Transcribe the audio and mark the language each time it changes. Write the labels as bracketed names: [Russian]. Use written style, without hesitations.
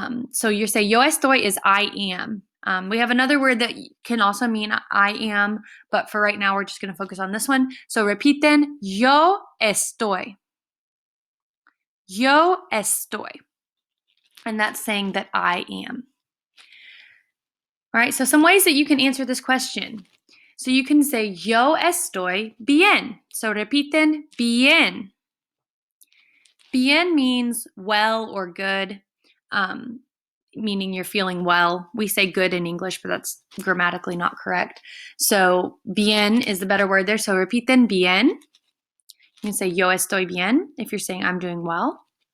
[English] So you say, [Spanish] yo estoy [English] is I am. We have another word that can also mean I am, but for right now, we're just going to focus on this one. So [Spanish] repiten, yo estoy. Yo estoy. [English] And that's saying that I am. All right, so some ways that you can answer this question. So you can say, [Spanish] yo estoy bien. [English] So [Spanish] repiten, bien. [English] Bien means well or good, meaning you're feeling well. We say good in English, but that's grammatically not correct. So bien is the better word there. [Spanish] So repiten, bien. [English] You can say, [Spanish] yo estoy bien [English] if you're saying I'm doing well.